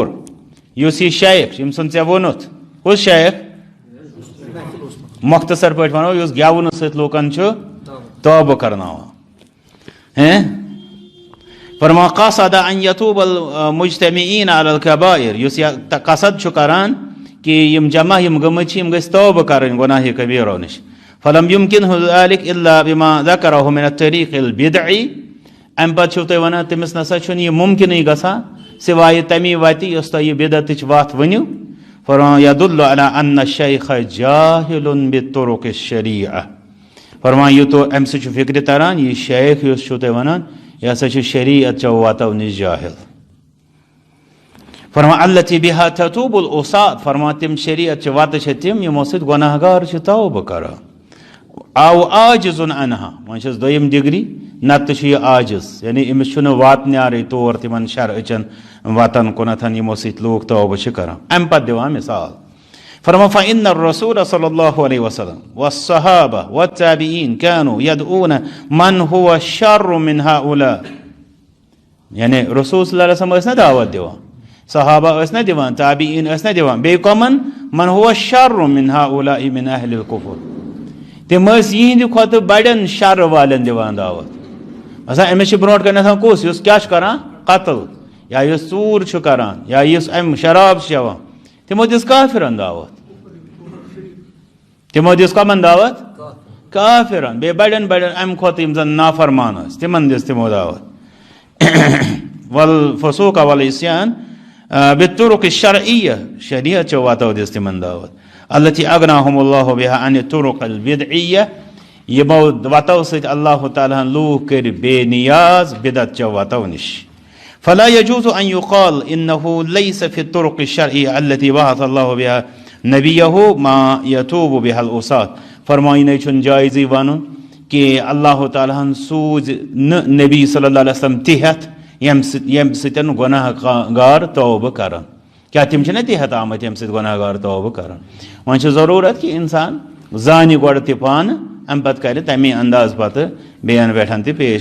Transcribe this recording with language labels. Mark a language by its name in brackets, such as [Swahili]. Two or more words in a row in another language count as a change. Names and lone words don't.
[Kashmiri] یُس یہِ شیخ ییٚمہِ سُنٛد ژےٚ ووٚنُتھ کُس شیخ مختصر پٲٹھۍ ونو یُس گٮ۪ونہٕ سۭتۍ لوٗکن چھُ توبہٕ کرناوان. [Arabic] فرمان قصد ان یتوب المجتمعین علی الکبائر. [Kashmiri] یُس یہِ قصد چھُ کران کہ یِم جمع یِم گٔمٕتۍ چھِ یِم گژھِ توبہٕ کرٕنۍ گۄناہہِ کبیٖرو نِش. [Arabic] فلم یمکنہ ذلک الا بما ذکرہ من الطریق البدعی. [Kashmiri] امہِ پتہٕ چھِو تُہۍ ونان تٔمِس نسا چھُنہٕ یہِ ممکنٕے گژھان سوائے تمی وتہِ یۄس تۄہہِ یہِ بدعتٕچ وتھ ؤنِو. [Arabic] فرمان یدل علی ان الشیخ جاہل بطرق الشریعہ. [Kashmiri] فرمان یہِ تو امہِ سۭتۍ چھُ فکرِ تران یہِ شیخ یُس چھُو تُہۍ ونان یہِ ہسا چھُ شریعت چو وتو نِش جاہل. [Arabic] فرمان التی بہا تتوب العصاة. [Kashmiri] فرمان تِم شریعت چہِ وتہٕ چھِ تِم یِمو سۭتۍ گۄناہ گار چھِ توبہٕ کران. [Arabic] آو عاجز عنہا. [Kashmiri] وۄنۍ چھس دوٚیِم ڈگری نتہٕ چھُ یہِ عاجز یعنی أمِس چھُنہٕ واتنیارٕے طور تِمن شرعٕچن وتن کُنتھ یِمو سۭتۍ لوٗکھ توبہٕ چھِ کران. امہِ پتہٕ دِوان مثال. فرمان [Arabic] فإن الرسول صلی اللہ علیہ وسلم والصحابہ والتابعین كانوا يدعون من هو شر من هؤلاء. [Kashmiri] یعنی رسول صلی اللہ علیہ وسلم ٲسۍ نا دعوت دِوان صحابہ ٲسۍ نا دِوان تابعین ٲسۍ نا دِوان بیٚیہِ کۄمن [Arabic] من هو شر من هؤلاء من اہل الكفر. [Kashmiri] تِم ٲسۍ یِہنٛدِ کھۄتہٕ بڑٮ۪ن شر والٮ۪ن دِوان دعوت. مثلاً أمِس چھِ برونٛٹھ کنٮ۪تھ کُس یُس کیٛاہ چھُ کران قتل یا یُس ژوٗر چھُ کران یا یُس امہِ شراب چھُ چٮ۪وان تِمو دِژ کافرن دعوت. تِمو دِژ کۄمن دعوت کافرن بیٚیہِ بڑٮ۪ن بڑٮ۪ن امہِ کھۄتہٕ یِم زن نافرمان ٲسۍ تِمن دِژ تِمو دعوت. [Arabic] والفسوق والعصیان بالطرق الشرعیہ. [Kashmiri] شریعت چو وتو دِژ تِمن دعوت. [Arabic] التي اغناهم اللہ بها عن الطرق البدعیہ. [Kashmiri] یِمو وتو سۭتۍ اللہ تعالیٰ ہن لوٗکھ کٔرۍ بے نیاز بدعت چو وتو نِش. [Arabic] فلا يجوز ان يقال انه ليس في الطرق الشرعية التي بعث الله بها نبيه ما يتوب بها العصاة. [Kashmiri] فرماینٕے چھُنہٕ جایزٕے ونُن کہ اللہ تعالیٰ ہن سوٗز نہٕ نبی صلی اللہ علیہ وسلم تہِ ہٮ۪تھ ییٚمہِ سۭتۍ گۄناہ گار توبہٕ کران. کیٛاہ تِم چھِنہ تہِ ہٮ۪تھ آمٕتۍ ییٚمہِ سۭتۍ گۄناہ گار توبہٕ کران. وۄنۍ چھِ ضروٗرت کہ انسان زانہِ گۄڈٕ تہِ پانہٕ امہِ پتہٕ کرِ تمی انداز پتہٕ بیٚین پٮ۪ٹھ تہِ پیش.